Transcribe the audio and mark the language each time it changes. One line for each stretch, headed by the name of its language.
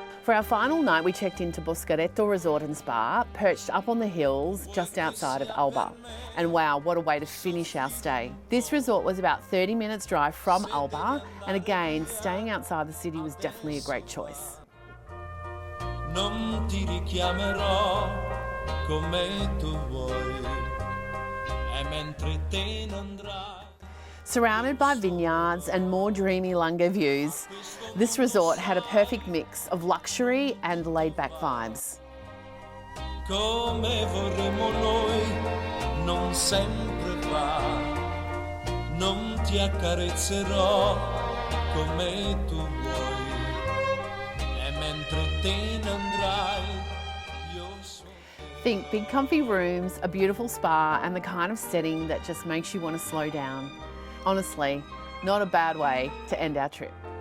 English: For our final night, we checked into Boscaretto Resort and Spa, perched up on the hills just outside of Alba. And wow, what a way to finish our stay. This resort was about 30 minutes drive from Alba, and again, staying outside the city was definitely a great choice.
Italian: Non ti richiamerò come tu vuoi, e mentre te non andrai.
English: Surrounded by vineyards and more dreamy Langhe views, this resort had a perfect mix of luxury and laid-back vibes.
Italian: Come vorremmo noi, non sempre va, non ti accarezzerò come tu vuoi, e mentre te ne andrai, io so.
English: Think big comfy rooms, a beautiful spa, and the kind of setting that just makes you want to slow down. Honestly, not a bad way to end our trip.